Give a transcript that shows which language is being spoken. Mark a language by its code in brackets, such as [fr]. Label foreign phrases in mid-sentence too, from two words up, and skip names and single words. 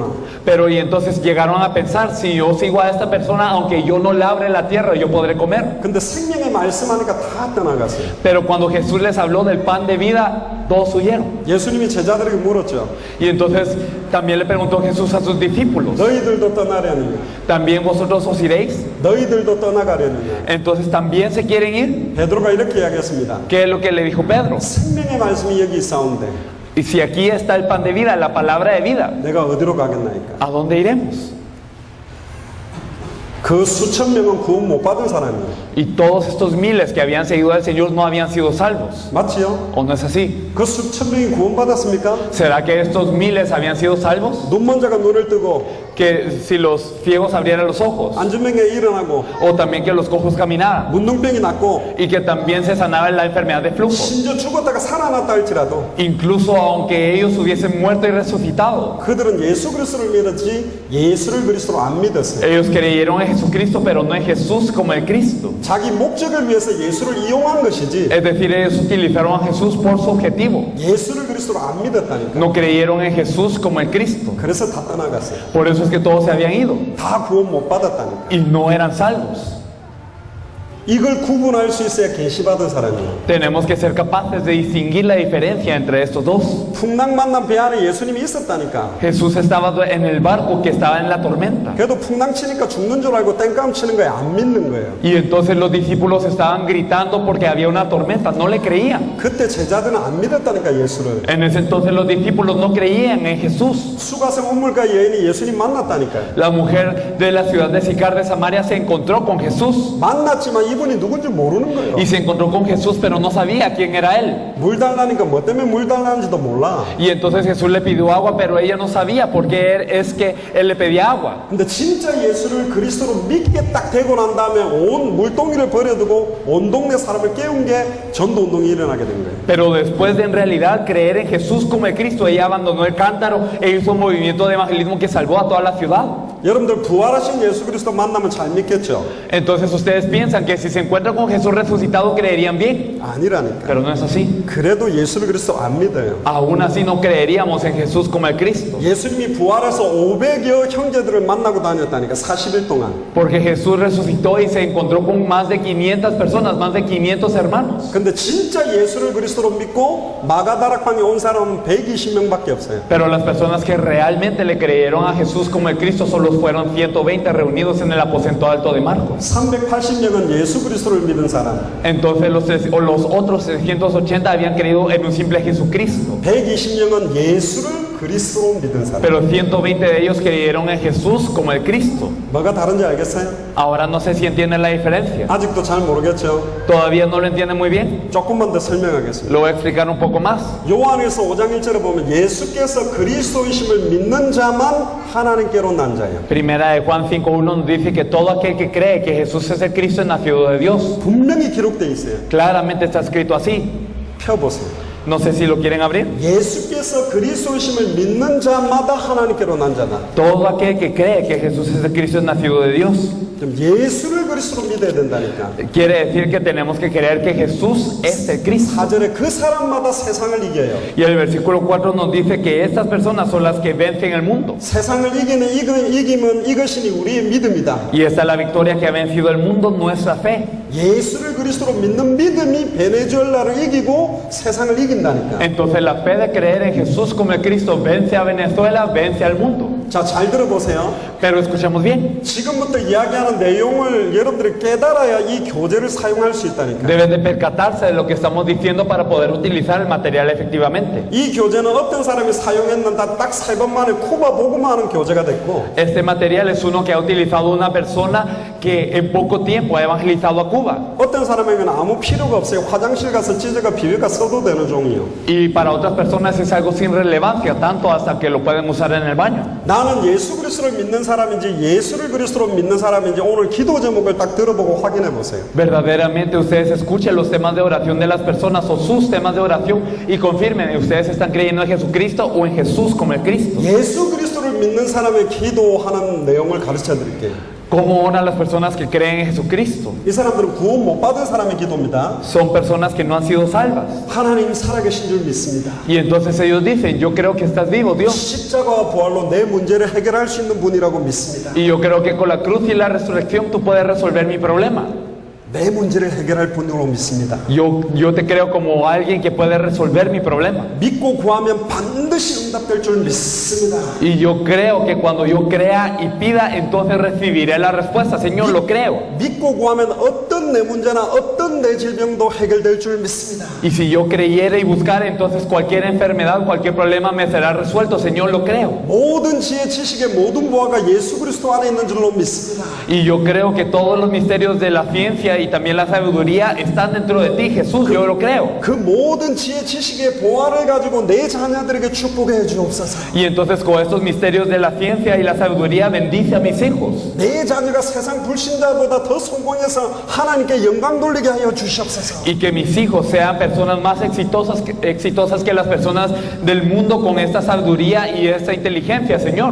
[es] Pero y entonces llegaron a pensar: si yo sigo a esta persona, aunque yo no labre la tierra, yo podré comer. [ko] 근데 생명의 말씀하니까 다 떠나갔어요. [es] Pero cuando Jesús les habló del pan de vida, todos huyeron. [ko] 예수님이 제자들에게 물었죠. [es] Y entonces también le preguntó Jesús a sus discípulos: [ko] 너희들도 떠나려느냐? [es] ¿también vosotros os iréis? [ko] 너희들도 떠나가려느냐? [es] Entonces ¿también se quieren ir? [ko] 베드로가 이렇게 이야기했습니다. [es] ¿Qué es lo que le dijo Pedro? [ko] 생명의 말씀이 여기 있사온데 [es] Y si aquí está el pan de vida, la palabra de vida, [ko] 내가 어디로 가겠나이까? [es] ¿a dónde iremos? [ko] 그 수천 명은 구원 못 받은 사람이에요. [es] Y todos estos miles que habían seguido al Señor no habían sido salvos. [ko] 맞지요? [es] ¿O no es así? [ko] 그 수천 명이 구원 받았습니까? [es] ¿Será que estos miles habían sido salvos? [ko] 눈먼 자가 눈을 뜨고 [es] Que si los ciegos abrieran los ojos, [ko] 앉은 명에 일어나고 [es] o también que los cojos caminaran, [ko] 문둥병이 낫고 [es] y que también se sanaba la enfermedad de flujo. [ko] 심지어 죽었다가 살아났다 할지라도 [es] Incluso aunque ellos hubiesen muerto y resucitado, [ko] 그들은 예수 그리스도를 믿었지 예수를 그리스도로 안 믿었어요. [es] ellos creyeron en Jesucristo, pero no en Jesús como el Cristo. [ko] 자기 목적을 위해서 예수를 이용한 것이지 [es] Es decir, ellos utilizaron a Jesús por su objetivo. [ko] 예수를 그리스도로 안 믿었다니까. [es] No creyeron en Jesús como el Cristo. [ko] 그래서 다 떠나갔어요. [es] Por eso es que todos se habían ido [ko] 다 구원 못 받았다니까. [es] y no eran salvos. [ko] 이걸 구분할 수 있어야 계시받은 사람이에요. [es] Tenemos que ser capaces de distinguir la diferencia entre estos dos. [ko] 풍랑 만난 배 안에 예수님이 있었다니까. [es] Jesús estaba en el barco que estaba en la tormenta. [ko] 그래도 풍랑 치니까 죽는 줄 알고 땡깡 치는 거예요. 안 믿는 거예요. [es] Y entonces los discípulos estaban gritando porque había una tormenta, no le creían. [ko] 그때 제자들은 안 믿었다니까 예수를. [es] En ese entonces los discípulos no creían en Jesús. [ko] 수가성 우물가 여인이 예수님 만났다니까요. [es] La mujer de la ciudad de Sicar de Samaria se encontró con Jesús. [ko] 만났지만 이분이 누군지 모르는 거예요. [es] Y se encontró con Jesús, pero no sabía quién era él. [ko] 물 달라니까 뭐 때문에 물 달라는지도 몰라. [es] Y entonces Jesús le pidió agua, pero ella no sabía por qué es que él le pedía agua. [ko] 근데 진짜 예수를 그리스도로 믿게 딱 되고 난 다음에 온 물동이를 버려두고 온 동네 사람을 깨운 게 전도 운동이 일어나게 된 거예요. [es] Pero después de en realidad creer en Jesús como el Cristo, ella abandonó el cántaro e hizo un movimiento de evangelismo que salvó a toda la ciudad. [ko] 여러분들 부활하신 예수 그리스도 만나면 잘 믿겠죠? [es] Entonces ustedes piensan que si se encuentran con Jesús resucitado creerían bien, [ko] 아니라니까. [es] pero no es así. [ko] 그래도 예수를 그리스도 안 믿어요. [es] Aún así no creeríamos en Jesús como el Cristo, [ko] 예수님이 부활해서 500여 형제들을 만나고 다녔다니까 40일 동안. [es] porque Jesús resucitó y se encontró con más de 500 personas, más de 500 hermanos. [ko] 근데 진짜 예수를 그리스도로 믿고 마가다락방에 온 사람은 120명밖에 없어요. [es] Pero las personas que realmente le creyeron a Jesús como el Cristo solo fueron 120 reunidos en el aposento alto de Marcos. [ko] 380명은 예수 그리스도를 믿은 사람. [es] Entonces los otros 380 habían creído en un simple Jesucristo. [ko] 120명은 예수를 그리스도로 믿은 사람. [es] pero 120 de ellos creyeron en Jesús como el Cristo. [ko] 뭐가 다른지 알겠어요? [es] Ahora no sé si entienden la diferencia. [ko] 아직도 잘 모르겠죠? [es] ¿Todavía no lo entienden muy bien? [ko] 조금만 더 설명하겠습니다. [es] Lo voy a explicar un poco más. [ko] 요한에서 5장 1절에 보면 예수께서 그리스도이심을 믿는 자만 하나님께로 난 자예요. [es] Primera de Juan 5:1 nos dice que todo aquel que cree que Jesús es el Cristo es nacido de Dios. [ko] 분명히 기록되어 있어요. [es] Claramente está escrito así. [ko] 펴보세요. [es] No sé si lo quieren abrir. [ko] 예수께서 그리스도이심을 믿는 자마다 하나님께로 난 자다. [es] Todo aquel que cree que Jesús es el Cristo es nacido de Dios. [ko] 좀 예수를 그리스도로 믿어야 된다니까. [es] Quiere decir que tenemos que creer que Jesús es el Cristo. [ko] 4절에 그 사람마다 세상을 이겨요. [es] Y el versículo 4 nos dice que estas personas son las que vencen el mundo. [ko] 세상을 이기는 이김은 이것이니 우리의 믿음이다. [es] Y esta es la victoria que ha vencido el mundo, nuestra fe. [ko] 예수를 그리스도로 믿는 믿음이 베네수엘라를 이기고 세상을 이긴다니까. [es] Entonces la fe de creer en Jesús como el Cristo vence a Venezuela, vence al mundo. [ko] 자, 잘 들어보세요. [es] Pero escuchemos bien. [ko] 지금부터 이야기하는 내용을 여러분들이 깨달아야 이 교재를 사용할 수 있다니까. [es] Deben de percatarse de lo que estamos diciendo para poder utilizar el material efectivamente. [ko] 이 교재는 어떤 사람이 사용했는데 딱 3번 만에 쿠바 복음화하는 교재가 됐고, [es] Este material es uno que ha utilizado una persona que en poco tiempo ha evangelizado a Cuba. [ko] 어떤 사람에게는 아무 필요가 없어요. 화장실 가서 찢어가 비벼가 써도 되는 종이요. [es] Y para otras personas es algo sin relevancia, tanto hasta que lo pueden usar en el baño. [ko] 나는 예수 그리스도를 믿는 사람인지 예수를 그리스도로 믿는 사람인지 오늘 기도 제목을 딱 들어보고 확인해 보세요. [es] Verdaderamente ustedes escuchen los temas de oración de las personas o sus temas de oración y confirmen, ¿ustedes están creyendo en Jesucristo o en Jesús como el Cristo? [ko] 예수 그리스도를 믿는 사람의 기도하는 내용을 가르쳐 드릴게요. [es] ¿Cómo oran las personas que creen en Jesucristo? [ko] 이 사람들은 구원 못 받은 사람의 기도입니다. [es] Son personas que no han sido salvas. [ko] 하나님 살아계신 줄 믿습니다. [es] Y entonces ellos dicen, yo creo que estás vivo, Dios. [ko] 십자가와 부활로 내 문제를 해결할 수 있는 분이라고 믿습니다. [es] Y yo creo que con la cruz y la resurrección tú puedes resolver mi problema. [ko] 내 문제를 해결할 분으로 믿습니다. [es] Yo te creo como alguien que puede resolver mi problema. [ko] 믿고 구하면 반드시 응답될 줄 믿습니다. [es] Y yo creo que cuando yo crea y pida, entonces recibiré la respuesta. Señor, lo creo. [ko] 믿고 구하면 어떤 내 문제나 어떤 내 질병도 해결될 줄 믿습니다. [es] Y si yo creyera y buscara, entonces cualquier enfermedad, cualquier problema me será resuelto. Señor, lo creo. [ko] 모든 지혜 지식의 모든 보화가 예수 그리스도 안에 있는 줄로 믿습니다. [es] Y yo creo que todos los misterios de la ciencia y también la sabiduría están dentro de ti, Jesús. Yo lo creo. [ko] 그 모든 지혜 지식의 보화를 가지고 내 자녀들에게 축복해 주옵소서. [es] Y entonces con estos misterios de la ciencia y la sabiduría bendice a mis hijos. [ko] 내 자녀가 세상 불신자보다 더 성공해서 하나님께 영광 돌리게 하여 주시옵소서. [es] Y que mis hijos sean personas más exitosas que las personas del mundo con esta sabiduría y esta inteligencia, Señor.